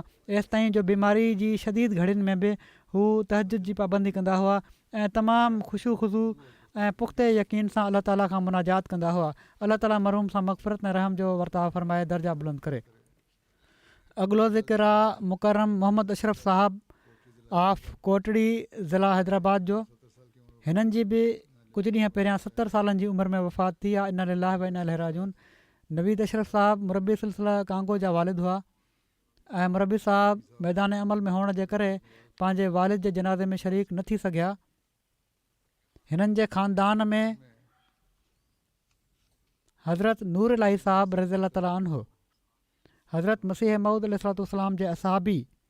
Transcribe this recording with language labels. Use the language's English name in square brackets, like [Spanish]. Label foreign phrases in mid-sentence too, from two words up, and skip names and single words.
[Sindhi] एसि ताईं जो बीमारी जी शदीद घड़ियुनि में बि हू तहजुद जी पाबंदी कंदा हुआ ऐं तमामु ख़ुशू ख़ुशू ऐं पुख़्ते यकीन सां अलाह ताला खां मुनाजात कंदा हुआ। अलाह ताला मरहूम सां मग़फ़िरत ऐं रहम जो वर्ताव फरमाए दर्जा बुलंद करे। अॻिलो ज़िक्र आहे मुकरम मोहम्मद अशरफ साहब ऑफ कोटड़ी ज़िला हैदराबाद जो। हिननि जी बि कुझु ॾींहं पहिरियां 70 सालनि जी उमिरि में वफ़ात थी आहे। [Arabic] إنا لله وإنا إليه راجعون. [Sindhi] नवीद अशरफ साहब मुरबी सिलसिला कांगो जा वालिद हुआ ऐं मुरबी साहब मैदान अमल में हुअण जे करे पंहिंजे वालिद जे जनाज़े में शरीक न थी सघिया। हिननि जे ख़ानदान में हज़रत नूर इलाही साहब [Arabic] رضي الله تعالى عنه, [Sindhi] हज़रत मसीह मऊद अलैहिस्सलाम जे असहाबी